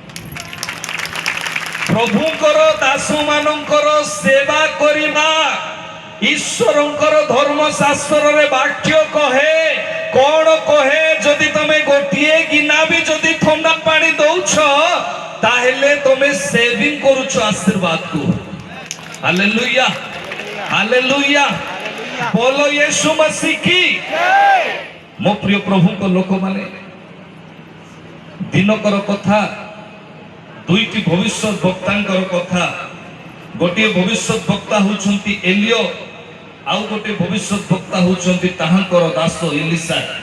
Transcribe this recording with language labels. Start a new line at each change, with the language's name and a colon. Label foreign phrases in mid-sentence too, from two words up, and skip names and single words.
Odia: ପ୍ରଭୁଙ୍କର ଦାସ ମାନଙ୍କର ସେବା କରିବା ଈଶ୍ୱରଙ୍କର ଧର୍ମଶାସ୍ତ୍ରରେ ବାକ୍ୟ କହେ। କଣ କହେ? ଯଦି ତମେ ଗୋଟିଏ ଗିନା ବି ଯଦି ଥଣ୍ଡା ପାଣି ଦଉଛ ତାହେଲେ ତମେ ସେଭିଂ କରୁଛ ଆଶୀର୍ବାଦକୁ।
Hindi: ହାଲେଲୁୟା, ହାଲେଲୁୟା, ବୋलो यीशु मसीह की।
Odia: ମୋ ପ୍ରିୟ ପ୍ରଭୁଙ୍କ ଲୋକମାନେ, ଦିନକର କଥା, 2ଟି ଭବିଷ୍ୟତ ବକ୍ତାଙ୍କର କଥା। ଗୋଟିଏ ଭବିଷ୍ୟତ ବକ୍ତା ହଉଛନ୍ତି ଏଲିୟ, ଆଉ ଗୋଟିଏ ଭବିଷ୍ୟତ ବକ୍ତା ହଉଛନ୍ତି ତାହାଙ୍କର ଦାସ ଏଲିସା।